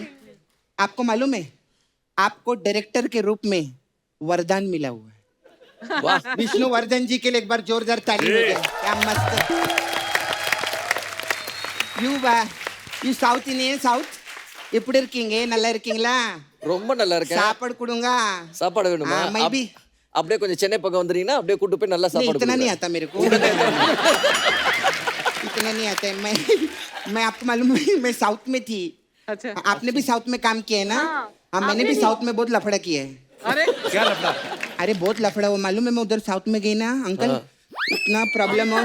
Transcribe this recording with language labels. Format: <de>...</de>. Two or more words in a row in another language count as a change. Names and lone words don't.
<hi>आपको मालूम है, आपको डायरेक्टर के रूप में वरदान मिला हुआ है। वाह, विष्णुवर्धन जी के लिए एक बार जोरदार ताली हो जाए। क्या मस्त।</hi> <en>you South Indian, South</en> <ta>இப்போ இருக்கீங்க நல்லா இருக்கீங்களா ரொம்ப நல்லா இருக்கேன் சாப்பாடு கொடுங்க சாப்பாடு வேணுமா maybe அப்படியே கொஞ்சம் சென்னை பக்கம் வந்துறீங்கன்னா அப்படியே கூட்டு போய் நல்லா</ta> <hi>नहीं</hi> <ta>சாப்பாடு</ta> <hi>इतना नहीं</hi> <ta>கொடுங்க.</ta> <hi>आता मेरे को इतना नहीं आता है मैं आपको मालूम है मैं साउथ में थी अच्छा आपने भी साउथ में काम किया है ना हाँ मैंने भी साउथ में बहुत लफड़ा किया है अरे क्या लफड़ा? अरे बहुत लफड़ा हुआ मालूम है मैं उधर साउथ में गई ना अंकल इतना प्रॉब्लम हो</hi>